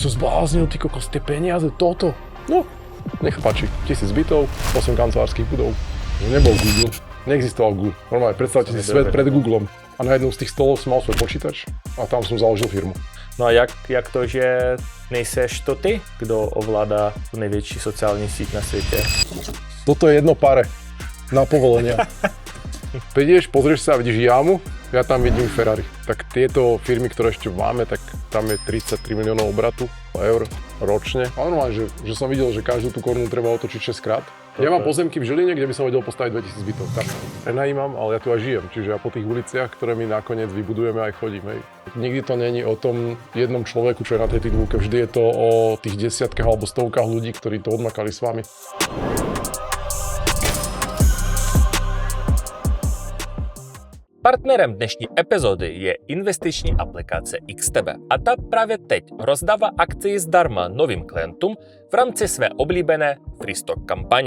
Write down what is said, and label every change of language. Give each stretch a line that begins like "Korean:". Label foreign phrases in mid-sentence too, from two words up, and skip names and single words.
Slovak: sa zbláznil, ty kokos, tie peniaze, toto. No, nech páči, 1000 bytov, 8 kancelárskych budov. Nebol Google, neexistoval Google. Normálne, predstavte si svet pred Googlom. A na jednom z tých stolov som mal svoj počítač a tam som založil firmu.
Czech: No a jak to, že nejseš to ty, kdo ovládá největší sociální síť na světě?
Slovak: Toto je jedno pare na povolenia. Prídeš, pozrieš sa a vidíš jamu, ja tam vidím Ferrari. Tak tieto firmy, ktoré ešte máme, tak tam je 33 miliónov obratu eur ročne. A normálne, že som videl, že každú tú korunu treba otočiť 6 krát. Ja mám pozemky v Žiline, kde by som vedel postaviť 2000 bytov. Tak prenajímam, ale ja tu aj žijem. Čiže ja po tých uliciach, ktoré my nakoniec vybudujeme, aj chodím. Hej. Nikdy to není o tom jednom človeku, čo je na tej titulke. Vždy je to o tých desiatkách alebo stovkách ľudí, ktorí to odmakali s vami.
Czech: Partnerem dnešní epizody je investiční aplikace XTB a ta právě teď rozdává akции zdarma novým klientům v rámci své oblíbené Freestock kampaně.